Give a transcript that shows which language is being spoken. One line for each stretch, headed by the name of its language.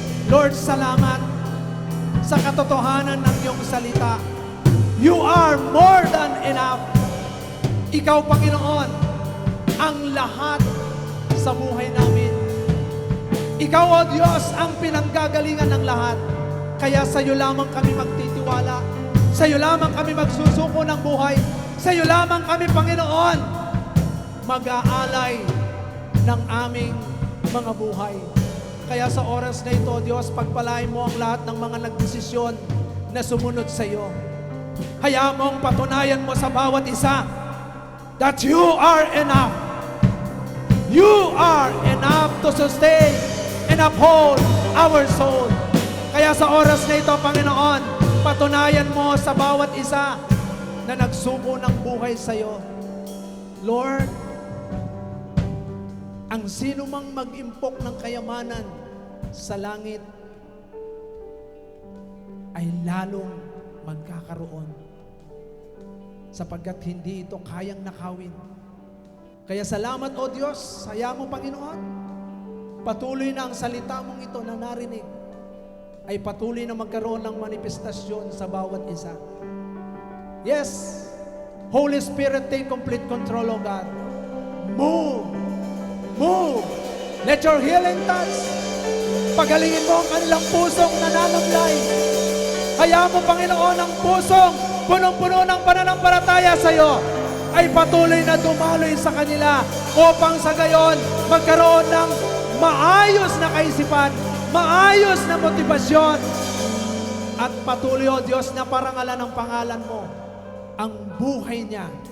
Filipino: Lord, salamat sa katotohanan ng iyong salita.
English: You are more than enough.
Filipino: Ikaw, Panginoon, ang lahat sa buhay namin. Ikaw, O Diyos, ang pinanggagalingan ng lahat. Kaya sa iyo lamang kami magtitiwala. Sa iyo lamang kami magsusuko ng buhay. Sa iyo lamang kami, Panginoon, mag-aalay ng aming mga buhay. Kaya sa oras na ito, Diyos, pagpalain mo ang lahat ng mga nagdesisyon na sumunod sa iyo. Hayaan mong patunayan mo sa bawat isa
English: that you are enough. You are enough to sustain and uphold our soul.
Filipino: Kaya sa oras na ito, Panginoon, patunayan mo sa bawat isa na nagsuko ng buhay sa iyo. Lord, ang sino mang mag-impok ng kayamanan sa langit ay lalong magkakaroon sapagkat hindi ito kayang nakawin. Kaya salamat, O Diyos, saya mo, Panginoon. Patuloy na ang salita mong ito na narinig ay patuloy na magkaroon ng manifestasyon sa bawat isa.
English: Yes, Holy Spirit, take complete control, O God. Move. Move. Let your healing touch.
Filipino: Pagalingin mo ang kanilang pusong nananamlay. Hayaan mo, Panginoon, ang pusong punong-puno ng pananampalataya sa iyo ay patuloy na dumaloy sa kanila upang sa gayon magkaroon ng maayos na kaisipan, maayos na motibasyon, at patuloy, O Diyos, na parangalan ng pangalan mo ang buhay niya.